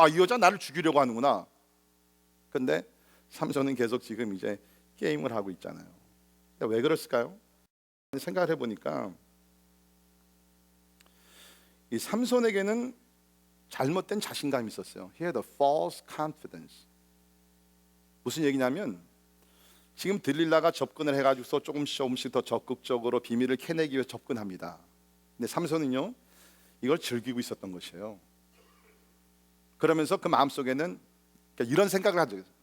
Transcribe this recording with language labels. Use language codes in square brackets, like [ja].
[ko] 아, 이 여자 나를 죽이려고 하는구나. 근데 삼손은 계속 지금 이제 게임을 하고 있잖아요. 왜 그랬을까요? 생각을 해보니까 이 삼손에게는 잘못된 자신감이 있었어요. [en] He had a false confidence. [ko] 무슨 얘기냐면 지금 들릴라가 접근을 해가지고서 조금씩 더 적극적으로 비밀을 캐내기 위해 접근합니다. 근데 삼손은요, 이걸 즐기고 있었던 것이에요. 그러면서 그 마음속에는 이런 생각을 하죠.